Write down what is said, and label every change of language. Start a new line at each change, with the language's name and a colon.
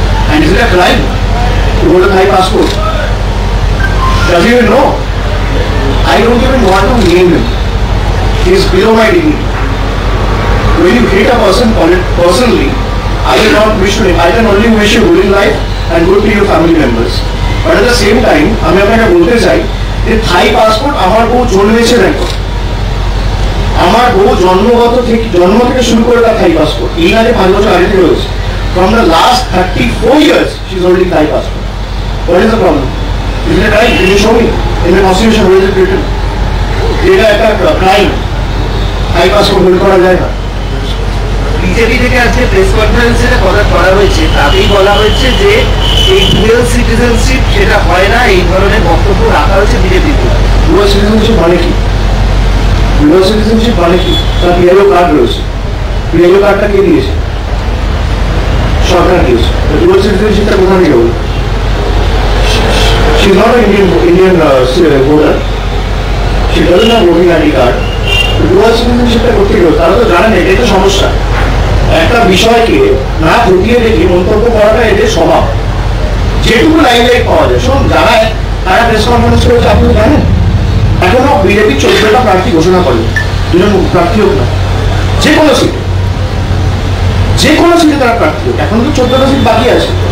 English: And is it a crime to hold a Thai passport? Does he even know? I don't even want to name him. He is below my dignity. When you hate a person personally, I will not wish to him. I can only wish you good in life and good to your family members. But at the same time,
Bangla: আমি আপনাকে বলতে চাই যে থাই passport আমার বউ জন্মেছে Bangkok. আমার বহু জন্ম থেকে শুরু করে তার থাই পাসপোর্ট, এই না যে 5 বছর আগে থেকে রয়েছে।
English: From the last 34 years, she's holding Thai passport. What is the problem? Is it a crime? Can you show me? In the constitution, where is it written?
Bangla: এটা একটা crime.
English: Thai passport hold
Bangla: করা যায় না। BJP থেকে আজকে press কনফারেন্সে কথা করা হয়েছে, তাতেই বলা হয়েছে যে এই ডুয়াল সিটিজেনশিপ সেটা হয় না, এই ধরনের বক্তব্য রাখা হয়েছে বিজেপিতে। ডুয়াল সিটিজেনশিপ মানে কি? ডুয়াল সিটিজেনশিপ মানে কি? তার পিআইও কার্ড রয়েছে, পিআইও কার্ডটা কে দিয়েছে? সরকার দিয়েছে। ডুয়াল সিটিজেনশিপটা কোথা থেকে হলো?
English: She's not an Indian voter. She doesn't have voting ID card.
Bangla: Dual সিটিজেনশিপটা কোথা থেকে হলো? তারা তো জানে না, এটাই তো সমস্যা। একটা বিষয়কে না খতিয়ে দেখে মন্তব্য করাটা এদের স্বভাব। যেটুকু লাইমলাইট পাওয়া যায়, শুনুন, যারা তারা প্রেস কনফারেন্স করেছে আপনি জানেন, এখনো বিজেপি 14টা প্রার্থী ঘোষণা করে, দুজন প্রার্থী হোক না, যে কোনো সিটে তারা প্রার্থী হোক, এখনো তো 14টা সিট বাকি আছে।